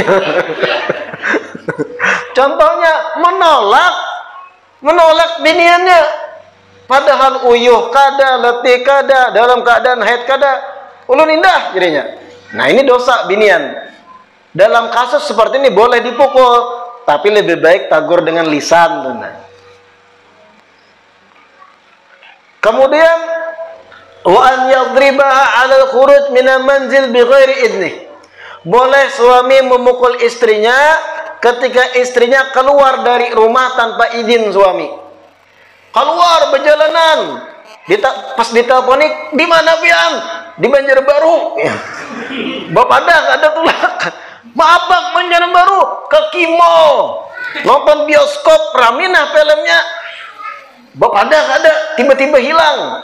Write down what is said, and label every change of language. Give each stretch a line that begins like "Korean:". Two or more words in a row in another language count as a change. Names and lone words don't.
Banjar: Contohnya menolak biniannya, padahal uyuh kada, letih kada, dalam keadaan haid kada, ulun indah jadinya. Nah, ini dosa binian. Dalam kasus seperti ini boleh dipukul, tapi lebih baik tagur dengan lisan.
Arabic: Kemudian وأن يضربها على الخروج من المنزل بغير إذنه.
Banjar: Boleh suami memukul istrinya ketika istrinya keluar dari rumah tanpa izin suami. Keluar berjalanan, pas diteleponi, di mana pian? Di Banjarbaru. Ya. Bapak ada tulak. Maaf bang, Banjarbaru ke Kimo nonton bioskop, raminah filmnya. Bapak ada tiba-tiba hilang.